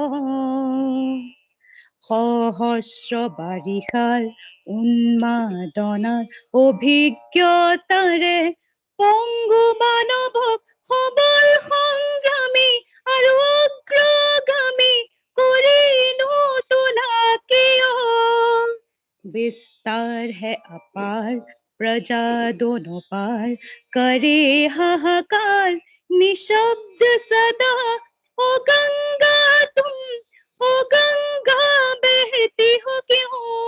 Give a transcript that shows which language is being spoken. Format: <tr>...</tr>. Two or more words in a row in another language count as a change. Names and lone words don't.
<as>সহস্ৰ বাৰিষাৰ উন্মাদনাৰ অভিজ্ঞতাৰে পংগু মানৱক সবল সংগ্ৰামী আৰু অগ্ৰগামী কৰি নোতোলা কিয়</as> <hi>विस्तार है अपार प्रजा दोनों पार करे हाहाकार निशब्द सदा ओ गंगा तुम ओ गंगा बहती हो क्यों</hi>